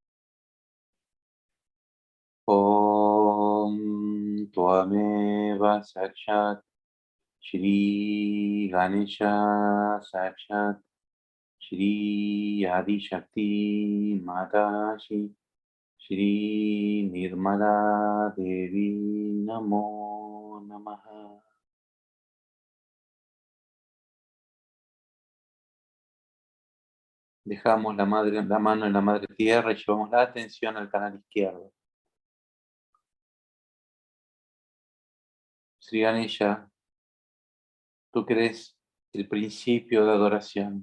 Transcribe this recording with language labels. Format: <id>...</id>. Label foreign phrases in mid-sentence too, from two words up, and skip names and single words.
<sa>ॐ त्वमेव साक्षात् श्री गणेश साक्षात् श्री आदि शक्ति माताजी श्री निर्मला देवी नमो नमः.</sa> <es>Dejamos la mano en la Madre Tierra y llevamos la atención al canal izquierdo. Sri Ganesha, tú que eres el principio de adoración.</es>